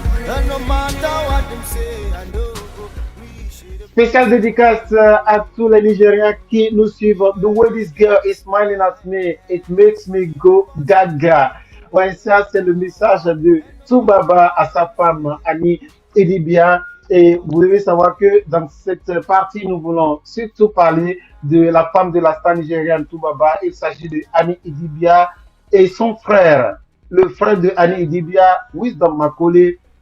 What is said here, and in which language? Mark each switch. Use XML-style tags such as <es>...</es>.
<en>And no matter what them say, I know.</en> <fr>Spéciale dédicace à tous les Nigériens qui nous suivent.</fr> <en>The way this girl is smiling at me, it makes me go gaga.</en> <fr>Ouais, ça c'est le message de Toubaba à sa femme Annie Idibia. Et vous devez savoir que dans cette partie, nous voulons surtout parler de la femme de la star nigériane Toubaba. Il s'agit de Annie Idibia et son frère, le frère de Annie Idibia, Wisdom Makole.</fr>